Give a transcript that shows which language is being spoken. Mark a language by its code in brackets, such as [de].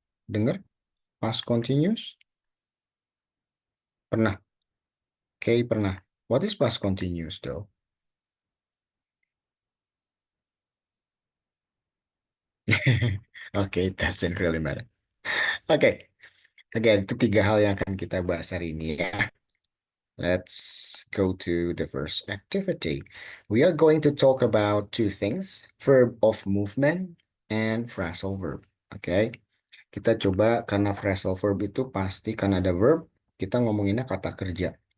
[id] Dengar? Past continuous? Pernah? Okay, pernah. [en] What is past continuous though? Okay, it doesn't really matter. Okay, again, [id] itu tiga hal yang akan kita bahas hari ini ya. [en] Let's go to the first activity. We are going to talk about two things, verb of movement and phrasal verb. [id] Okay. Kita coba karena phrasal verb itu pasti kan ada verb, kita ngomonginnya kata kerja.